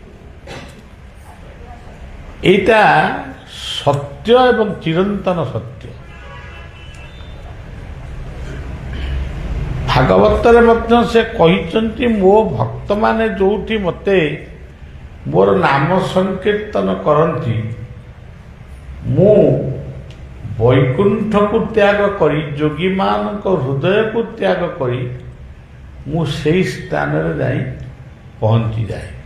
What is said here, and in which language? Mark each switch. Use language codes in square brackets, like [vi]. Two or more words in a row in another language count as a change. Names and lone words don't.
[or] ଏଟା ସତ୍ୟ ଏବଂ ଚିରନ୍ତନ ସତ୍ୟ। ଭାଗବତରେ ମଧ୍ୟ ସେ କହିଛନ୍ତି ମୋ ଭକ୍ତ ମାନେ ଯେଉଁଠି ମତେ ମୋର ନାମ ସଂକୀର୍ତ୍ତନ କରନ୍ତି ମୁଁ ବୈକୁଣ୍ଠ କୁ ତ୍ୟାଗ କରି ଯୋଗୀ ମାନ କୁ ହୃଦୟ କୁ ତ୍ୟାଗ କରି ମୁଁ ସେହି ସ୍ଥାନ ରେ ଯାଇ ପହଞ୍ଚି ଯାଏ।